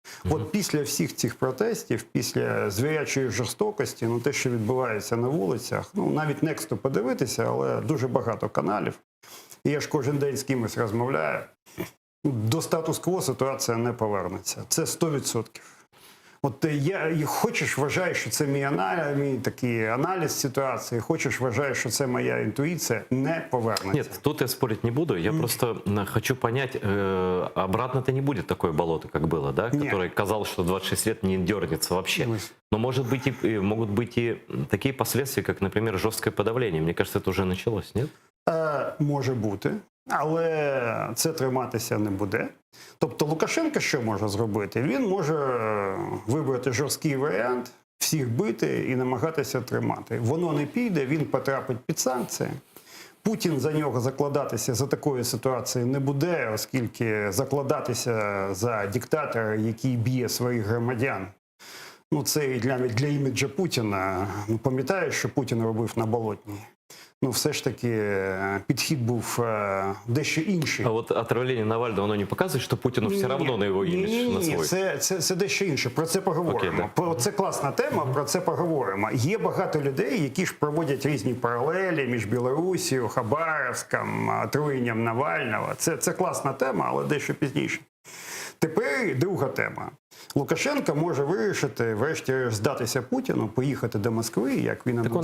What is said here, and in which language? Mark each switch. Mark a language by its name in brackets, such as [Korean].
[Ukrainian] От після всіх цих протестів, після звірячої жорстокості, те, що відбувається на вулицях, навіть Нексту подивитися, але дуже багато каналів. І я ж кожен день з кимось розмовляю. До статус-кво ситуація не повернеться. Це 100%. От я хочеш, вважаєш, що це мій такий аналіз ситуації, хочеш, вважаєш, що це моя інтуїція, не повернеться. [Russian] Нет, тут я спорить не буду. Я просто хочу понять, обратно-то не будет такое болото, как было, да? Нет. Которое казалось, что 26 лет не дернется вообще. Но может быть могут быть и такие последствия, как, например, жесткое подавление. Мне кажется, это уже началось, нет? [Ukrainian] Може бути, але це триматися не буде. Тобто Лукашенко що може зробити? Він може вибрати жорсткий варіант, всіх бити і намагатися тримати. Воно не піде, він потрапить під санкції. Путін за нього закладатися за такої ситуації не буде, оскільки закладатися за диктатора, який б'є своїх громадян, ну це і для іміджа Путіна. Ну, пам'ятаєш, що Путін робив на Болотній? Ну, все ж таки, підхід був дещо інший. А вот отравление Навального, оно не показывает, что Путину все равно на его имидж, на свой? Це дещо інше. Про це поговоримо. Окей, да. Це класна тема, про це поговоримо. Є багато людей, які ж проводять різні паралелі між Білорусією, Хабаровськом, отруєнням Навального. Це класна тема, але дещо пізніше. Тепер друга тема. Лукашенко може вирішити, врешті, здатися Путіну, поїхати до Москви, як він анонсував.